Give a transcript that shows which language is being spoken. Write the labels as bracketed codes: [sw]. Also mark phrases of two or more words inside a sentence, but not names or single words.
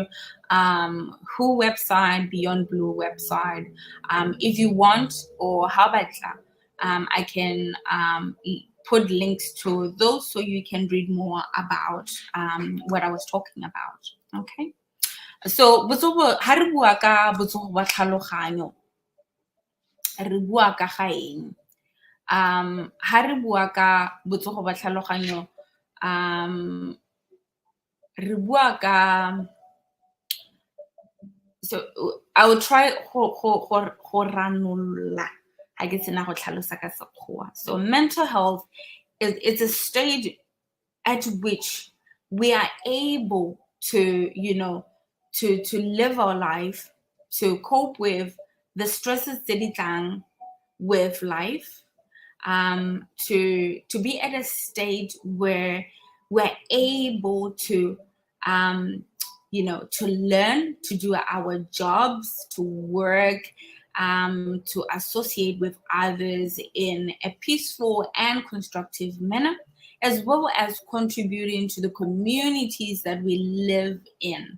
[en] Who website, Beyond Blue website. If you want, or how about I can put links to those so you can read more about what I was talking about. Okay. [tn] So ha re bua ka botsogo jwa tlhaloganyo, re bua ka ga eng? Ha re bua ka botsogo jwa tlhaloganyo, re bua ka, [en] so I will try [tn] go ranola ha ke sena go tlhalosa ka sekgowa. [en] So mental health it's a stage at which we are able to, to live our life, to cope with the stresses that it can with life, to be at a state where we're able to, to learn, to do our jobs, to work, to associate with others in a peaceful and constructive manner, as well as contributing to the communities that we live in.